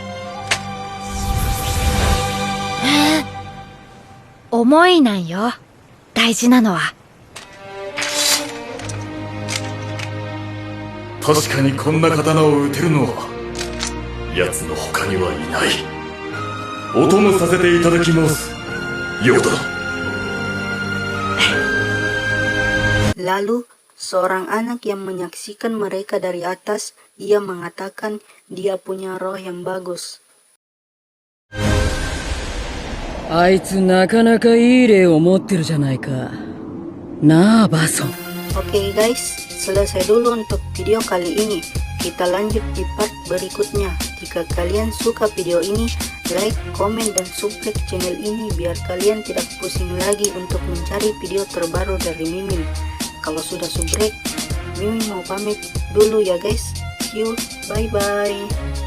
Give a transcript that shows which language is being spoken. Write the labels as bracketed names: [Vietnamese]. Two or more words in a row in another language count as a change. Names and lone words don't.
[Japanese] 思いなんよ、大事なのは。確かにこんな刀を撃てるのは奴の他にはいない。お供させていただきます、ヨダ。 [Indonesian] Lalu, seorang anak yang menyaksikan mereka dari atas, ia mengatakan dia punya roh yang bagus. [Japanese] あいつなかなかいい霊を持ってるじゃないか。なあ、バソン。 [Indonesian] Oke guys, selesai dulu untuk video kali ini. Kita lanjut di part berikutnya. Jika kalian suka video ini, like, komen, dan subscribe channel ini biar kalian tidak pusing lagi untuk mencari video terbaru dari Mimin. Kalau sudah subscribe, Mimin mau pamit dulu ya guys. [English] See you, bye-bye.